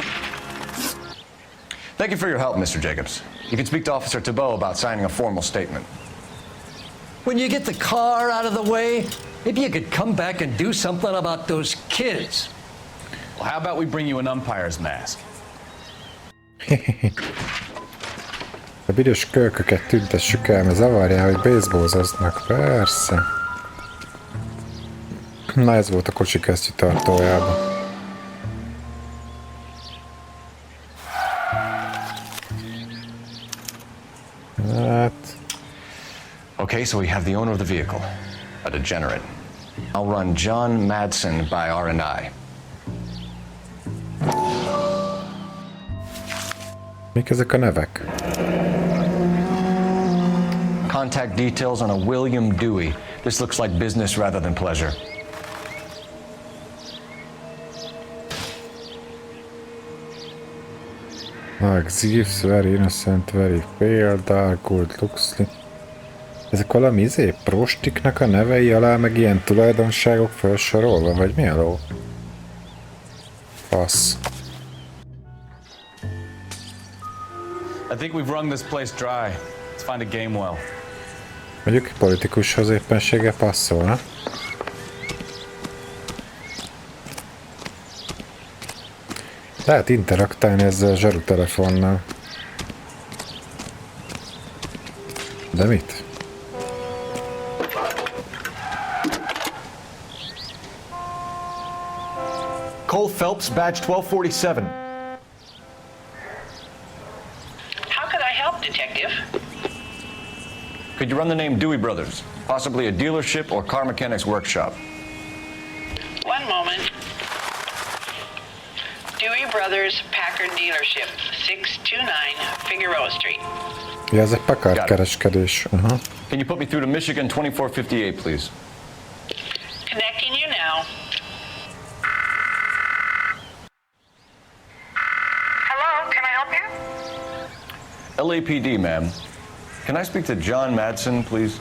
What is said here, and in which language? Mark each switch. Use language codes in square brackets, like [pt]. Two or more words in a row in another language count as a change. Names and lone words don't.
[en] Thank you for your help, Mr. Jacobs. You can speak to Officer Thibault about signing a formal statement. When you get the car out of the way, maybe you could come back and do something about those kids. Well, how about we bring you an umpire's mask? [hu] A büdös kölköket tüntessük el, mert zavarják, hogy baseballzoznak. Persze. Na ez volt a kocsikesztyű tartójában. Hát... [en] Okay, so we have the owner of the vehicle, a degenerate. I'll run John Madsen by R&I. [hu] Mik ezek a nevek? [en] Contact details on a William Dewey. This looks like business rather than pleasure. Like Thieves, very innocent, very pale, dark, gold looks like... [hu] Ezek valami prostiknak a nevei alá, meg ilyen tulajdonságok felsorolva, vagy mi a ló? Fasz. [en] I think we've wrung this place dry. Let's find a game well. [hu] Mondjuk politikushoz éppenséggel passzolna. Lehet interaktálni ezzel a zsarutelefonnal. De mit? [en] Cole Phelps, badge 1247. How could I help, Detective? Could you run the name Dewey Brothers? Possibly a dealership or car mechanics workshop. One moment. Dewey Brothers Packard Dealership, 629 Figueroa Street. [hu] Ja, ez egy Packard kereskedés. [en] Can you put me through to Michigan 2458, please? Connecting you now. Hello, can I help you? LAPD, ma'am. Can I speak to John Madsen, please?